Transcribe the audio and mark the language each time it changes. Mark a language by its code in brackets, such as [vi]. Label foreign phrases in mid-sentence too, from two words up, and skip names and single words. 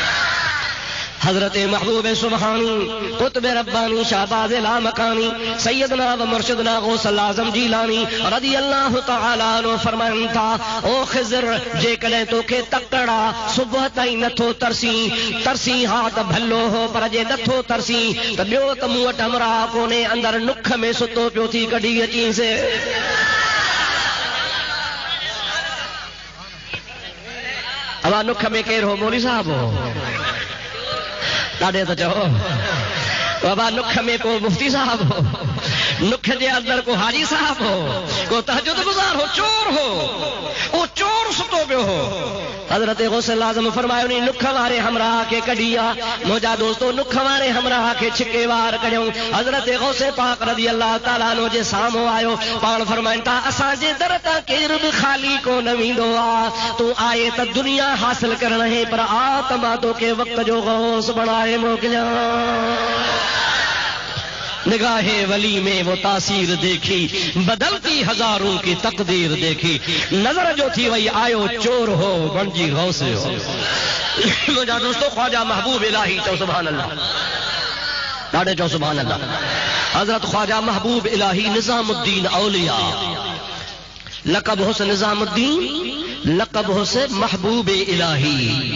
[sd] हज़रत महबूब सुबहानी कुतुब रब्बानी शाहबाज़ लामकानी [ar] سيدنا ومرشدنا [sd] गौसल आज़म जीलानी [ar] رضي الله تعالى عنه [sd] फरमाइनि था, ओ ख़िज़र जेकॾहिं तोखे तकड़ा सुबुह ताईं नथो तरसी हा त भलो हो, पर जे नथो तरसी त ॿियो त मूं वटि हमरा कोन्हे, अंदरि नुख में सुतो पियो थी, कढी अचींसि। अवा नुख में केरु हो? मौलवी साहब हो, ॾाढे त चओ बाबा। नुख में को मुफ्ती साहब हो, नुख जे अंदर को हाजी साहब हो, को तहज्जुद गुज़ार हो, चोर हो, वो चोर सुतो पियो हो। हज़रत गौसल आज़म फरमायो नी नुख वारे हमराह खे कढी आ। मुंहिंजा दोस्तो नुख वारे हमराह खे छिके वार कढियूं। हज़रत गौसे पाक [ar] رضي الله تعالى عنه [sd] जे साम्हूं आयो, पाण फरमाइनि था असांजे दर तां केरु बि ख़ाली कोन वेंदो आ। तूं आए त दुनिया हासिल करण है, पर आत्मा तोखे वक़्त जो गौस बणाए मोकिलियां। [ur] نگاہِ ولی میں وہ تاثیر دیکھی بدلتی ہزاروں کی تقدیر دیکھی, [sd] नजर जो थी वही आयो चोर हो, बणजी गौस हो। मुंहिंजा दोस्तों ख्वाजा महबूब इलाही, चओ [ar] سبحان الله, [sd] ॾाढे चओ [ar] سبحان الله. [sd] हज़रत ख्वाजा महबूब इलाही निज़ामुद्दीन औलिया, लक़ब हुस निज़ामुद्दीन, लक़ब हुस महबूब इलाही।